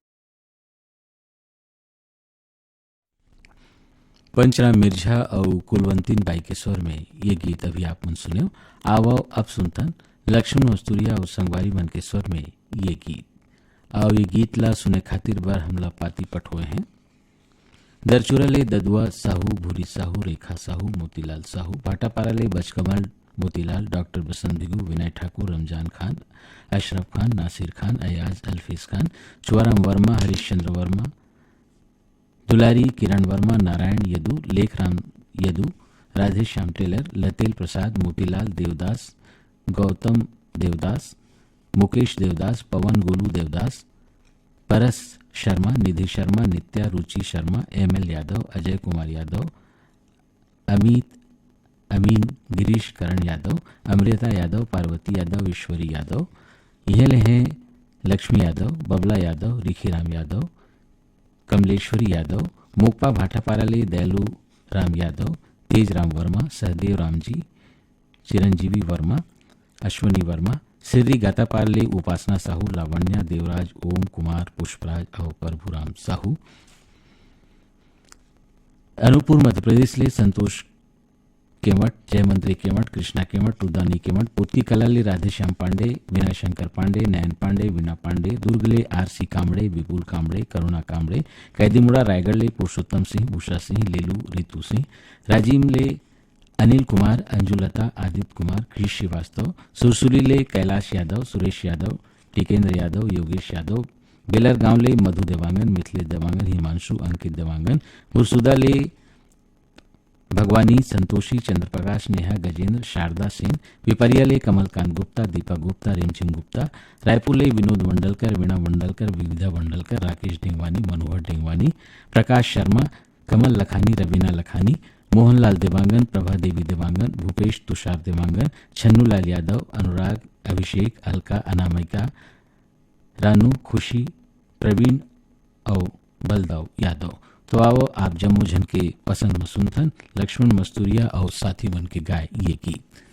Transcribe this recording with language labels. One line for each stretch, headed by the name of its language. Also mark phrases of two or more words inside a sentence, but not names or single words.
Chhattisgarhi: पंचराम मिर्झा और कुलवंतीन बाई के स्वर में ये गीत अभी आप मन सुने। आओ अब सुनतन लक्ष्मण मस्तूरिया और संगवारी मन के स्वर में ये गीत। और ये गीत ला सुने खातिर बार हमला पाती पठोए हैं। दरचुरले ददुआ साहू, भूरी साहू, रेखा साहू, मोतीलाल साहू, भाटापाराले बचकमल मोतीलाल, डॉक्टर बसंत भिगू, विनय ठाकुर, रमजान खान, अशरफ खान, नासिर खान, अयाज, अल्फीज खान, चुआराम वर्मा, हरीशचंद्र वर्मा, दुलारी, किरण वर्मा, नारायण यदू, लेखराम यदू, राधे श्याम टेलर, लतेल प्रसाद, मोतीलाल देवदास, गौतम देवदास, मुकेश देवदास, पवन गोलू देवदास, परस शर्मा, निधि शर्मा, नित्या रुचि शर्मा, एमएल यादव, अजय कुमार यादव, अमित अमीन, गिरीश करण यादव, अमृता यादव, पार्वती यादव, ईश्वरी यादव, यह हैं लक्ष्मी यादव, बबला यादव, रिखीराम यादव, कमलेश्वरी यादव, मोकपा भाटापाराले दयालु राम यादव, तेज राम वर्मा, सहदेव राम जी, चिरंजीवी वर्मा, अश्वनी वर्मा, सिर्री गातापारले उपासना साहू, लावण्या देवराज, ओम कुमार, पुष्पराज और प्रभुराम साहू। अनूपपुर मध्य प्रदेश ले संतोष केमट, जयमंत्री केमट, कृष्णा केमट, रुदानी केमट, पोती कलाले राधेश्याम पांडे, विनय शंकर पांडे, नयन पांडे, वीणा पांडे, दुर्गले आरसी कामड़े, विपुल कामड़े, करुणा कामड़े, कैदीमुड़ा रायगढ़ ले पुरुषोत्तम सिंह, भूषा सिंह, लेलू रितु सिंह, राजीव ले अनिल कुमार, अंजुलता, आदित्य कुमार, कृष श्रीवास्तव, सुरसुली ले कैलाश यादव, सुरेश यादव, टिकेंद्र यादव, योगेश यादव, बेलर गांव ले मधु देवांगन, मिथिलेश देवांगन, हिमांशु, अंकित देवांगन, बुरसुदा ले भगवानी, संतोषी, चंद्रप्रकाश, नेहा, गजेंद्र, शारदा सेन, पिपरिया ले कमलकांत गुप्ता, दीपक गुप्ता, रिमचिंग गुप्ता, रायपुर ले विनोद मंडलकर, वीणा मंडलकर, विविधा मंडलकर, राकेश ढेंगवानी, मनोहर ढेंगवानी, प्रकाश शर्मा, कमल लखानी, रवीना लखानी, मोहनलाल देवांगन, प्रभा देवी देवांगन, भूपेश तुषार देवांगन, छन्नूलाल यादव, अनुराग, अभिषेक, अलका, अनामिका, रानू, खुशी, प्रवीण और बलदाव यादव। तो आओ आप जम्मू झन के पसंद में सुनथन लक्ष्मण मस्तूरिया और साथी मन के गाय ये गीत।